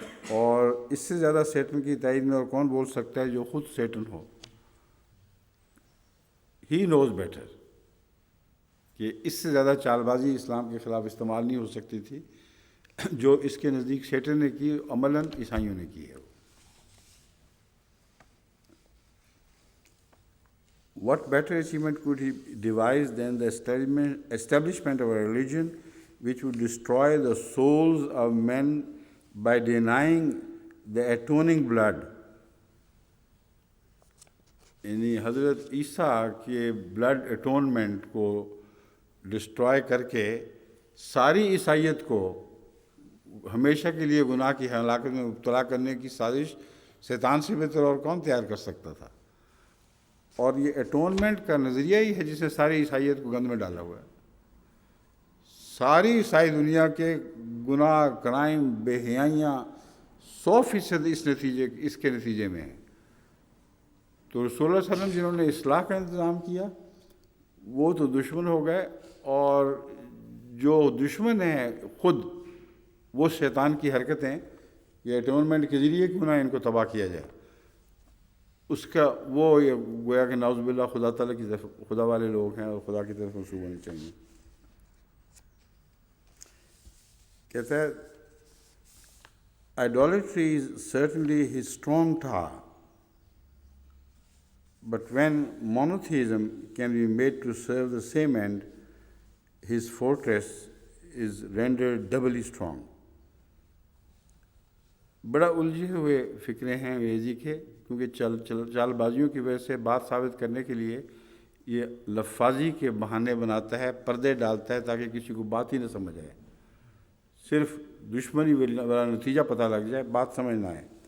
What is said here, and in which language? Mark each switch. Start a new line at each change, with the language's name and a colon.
Urdu: اور اس سے زیادہ سیٹن کی تائید میں اور کون بول سکتا ہے جو خود سیٹن ہو.
English: he knows better
Urdu: کہ اس سے زیادہ چال بازی اسلام کے خلاف استعمال نہیں ہو سکتی تھی جو اس کے نزدیک سیٹن نے کی، عملاً عیسائیوں نے کی ہے.
English: What better achievement could he devise than the establishment of a religion which would destroy the souls of men by denying the atoning blood.
Urdu: یعنی حضرت عیسیٰ کے بلڈ اٹونمنٹ کو ڈسٹرائے کر کے ساری عیسائیت کو ہمیشہ کے لیے گناہ کی ہلاکت میں مبتلا کرنے کی سازش شیطان سے بہتر اور کون تیار کر سکتا تھا. اور یہ اٹونمنٹ کا نظریہ ہی ہے جس نے ساری عیسائیت کو گند میں ڈالا ہوا ہے. ساری عیسائی دنیا کے گناہ، کرائم، بے حیائیاں 100% اس کے نتیجے میں ہیں. تو رسول اللہ صلی اللہ علیہ وسلم جنہوں نے اصلاح کا انتظام کیا وہ تو دشمن ہو گئے، اور جو دشمن ہیں خود وہ شیطان کی حرکتیں یہ اٹونمنٹ کے ذریعے کیوں نہ ان کو تباہ کیا جائے، اس کا وہ گویا کہ نعوذ باللہ خدا تعالیٰ کی طرف خدا والے لوگ ہیں اور خدا کی طرف منسوب ہونے چاہیے. کہتا ہے
English: idolatry is certainly his strong tower, but when monotheism can be made to serve the same end, his fortress is rendered doubly strong.
Urdu: بڑا الجھے ہوئے فکرے ہیں انگریزی کے، کیونکہ چال بازیوں کی وجہ سے بات ثابت کرنے کے لیے یہ لفاظی کے بہانے بناتا ہے، پردے ڈالتا ہے تاکہ کسی کو بات ہی نہ سمجھ آئے، صرف دشمنی والا نتیجہ پتہ لگ جائے، بات سمجھ نہ آئے.